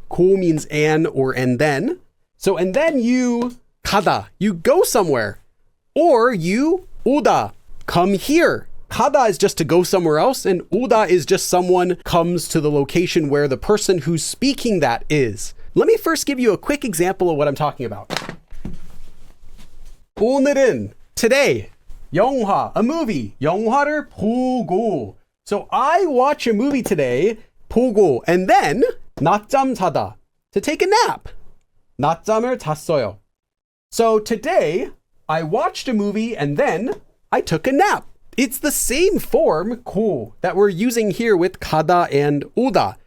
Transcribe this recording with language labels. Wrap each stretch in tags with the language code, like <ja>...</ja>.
<en>고 means and or and then. So and then you 가다. You go somewhere. Or you 오다. Come here. 가다 is just to go somewhere else, and 오다 is just someone comes to the location where the person who's speaking that is. Let me first give you a quick example of what I'm talking about.</en> <ko>오늘은, today, 영화,</ko> <en>a movie,</en> <ko>영화를 보고.</ko> <en>So I watch a movie today, 보고, and then</en> <ko>낮잠 자다,</ko> <en>to take a nap.</en> <ko>낮잠을 잤어요.</ko> <en>So today, I watched a movie and then I took a nap. It's the same form, 고, that we're using here with 가다 and 오다.</en>